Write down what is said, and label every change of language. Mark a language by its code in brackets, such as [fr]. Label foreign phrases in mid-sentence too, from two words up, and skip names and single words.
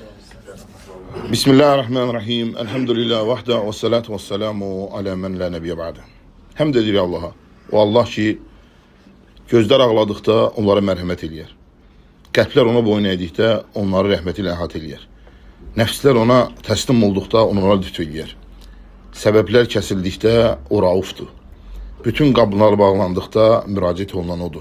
[ar] Bismillahirrahmanirrahim. الحمد لله وحده و الصلاة و السلام على من لا نبي بعده. [az] Həmd edir Allaha. O Allah ki, gözlər ağladıqda onlara mərhəmət eləyər. Qəlblər ona boyun eydikdə onları rəhməti ilə əhatə eləyər. Nəfslər ona təslim olduqda onlara lütf eləyər. Səbəblər kəsildikdə o raufdur. Bütün qapılar bağlandıqda müraciət olunan odur.